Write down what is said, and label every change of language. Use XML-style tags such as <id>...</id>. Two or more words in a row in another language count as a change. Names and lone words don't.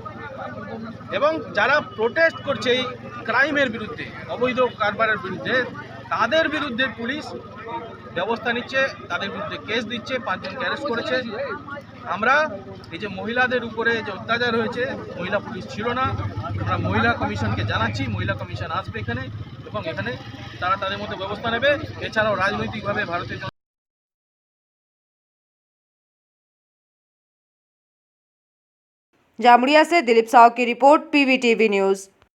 <bn>এবং যারা প্রোটেস্ট করছে এই ক্রাইমের বিরুদ্ধে, অবৈধ কারবারের বিরুদ্ধে, তাদের বিরুদ্ধে পুলিশ ব্যবস্থা নিচ্ছে, তাদের বিরুদ্ধে কেস দিচ্ছে, 5 জনকে অ্যারেস্ট করেছে আমরা এই যে মহিলাদের উপরে যে অত্যাচার হয়েছে, মহিলা পুলিশ ছিল না, আমরা মহিলা কমিশনকে জানাচ্ছি, মহিলা কমিশন আসবে এখানে এবং এখানে তারা তাদের মতো ব্যবস্থা নেবে। এছাড়াও রাজনৈতিকভাবে ভারতীয়</bn> <hi>जामुड़िया से दिलीप साव की रिपोर्ट, पीवीटीवी न्यूज़।</hi>